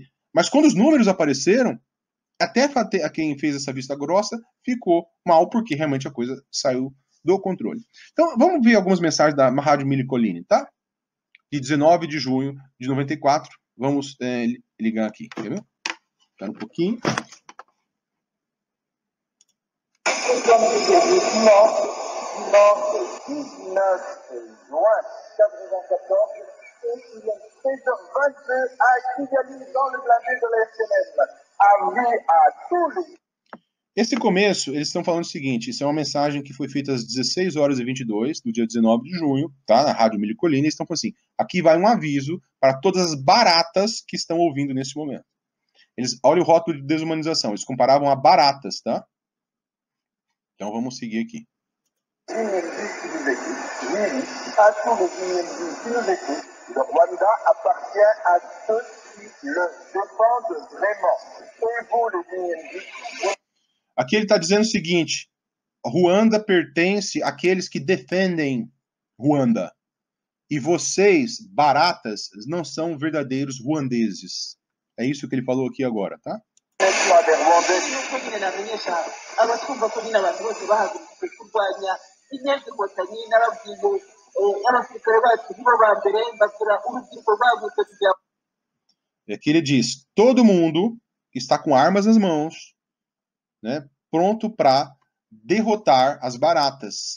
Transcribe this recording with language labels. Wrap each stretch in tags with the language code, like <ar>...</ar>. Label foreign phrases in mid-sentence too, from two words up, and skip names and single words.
<pt>Mas quando os números apareceram, até a quem fez essa vista grossa ficou mal, porque realmente a coisa saiu do controle. Então, vamos ver algumas mensagens da Rádio Mille, tá? De 19 de junho de 94. Vamos ligar aqui, quer ver? Espera um pouquinho.</pt> <fr>sommes effectivement dimanche 19 juin 1994 et il est 16h22 à Kigali dans le planeta de l'FNM. Avis à tous les...</fr> <pt>Esse começo, eles estão falando o seguinte, isso é uma mensagem que foi feita às 16 horas e 22, do dia 19 de junho, tá? Na Rádio Milho Colina, eles estão falando assim, aqui vai um aviso para todas as baratas que estão ouvindo nesse momento. Olha o rótulo de desumanização, eles comparavam a baratas, tá? Então vamos seguir aqui.</pt> <fr>À tous les IND qui nous écoutent, le Rwanda appartient à ceux qui le défendent vraiment. Et vous, les IND...</fr> <pt>Aqui ele está dizendo o seguinte, Ruanda pertence àqueles que defendem Ruanda. E vocês, baratas, não são verdadeiros ruandeses. É isso que ele falou aqui agora, tá? E aqui ele diz, todo mundo está com armas nas mãos, né, pronto para derrotar as baratas.</pt>